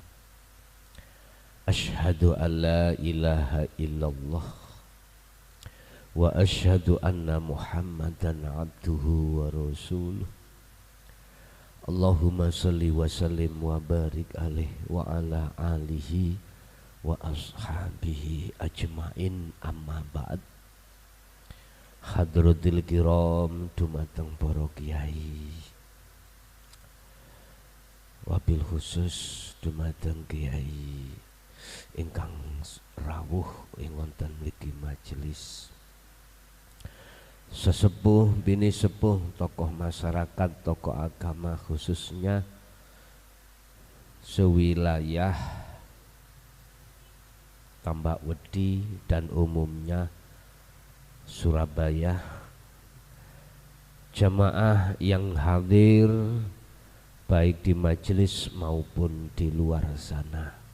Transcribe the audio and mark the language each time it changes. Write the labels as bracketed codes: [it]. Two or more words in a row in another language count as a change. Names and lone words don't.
[ar] أشهد أن لا إله إلا الله وأشهد أن محمدا عبده ورسوله. اللهم صل وسلم وبارك عليه وعلى آله وأصحابه أجمعين، أما بعد. حضرات الكرام [jv] dumateng para kiai, [ar] وبالخصوص [jv] dumateng kiai ingkang rawuh ing wonten mriki majelis, sesepuh bini sepuh, [id] tokoh masyarakat, tokoh agama, khususnya sewilayah Tambak Wedi dan umumnya Surabaya, jamaah yang hadir baik di majelis maupun di luar sana.